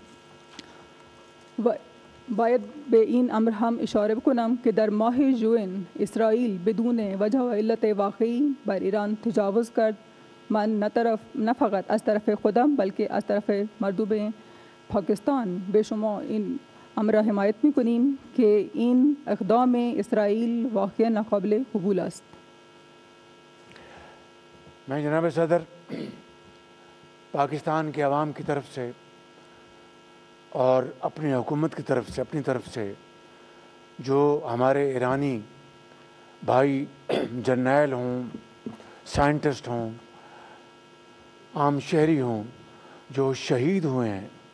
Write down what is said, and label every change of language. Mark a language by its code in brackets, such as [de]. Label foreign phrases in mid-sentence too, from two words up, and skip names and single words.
[fa] و باید به این امر هم اشاره بکنم که در ماه ژوئن اسرائیل بدون وجه و علت واقعی بر ایران تجاوز کرد. من نه فقط از طرف خودم بلکه از طرف مردم پاکستان به شما این امر را حمایت می‌کنیم که این اقدام اسرائیل واقعا ناقابل قبول است. [ur] میں جناب صدر پاکستان کے عوام کی طرف سے اور اپنی حکومت کی طرف سے، اپنی طرف سے جو ہمارے ایرانی بھائی جرنیل ہوں، سائنٹسٹ ہوں، عام شہری ہوں جو شہید ہوئے ہیں،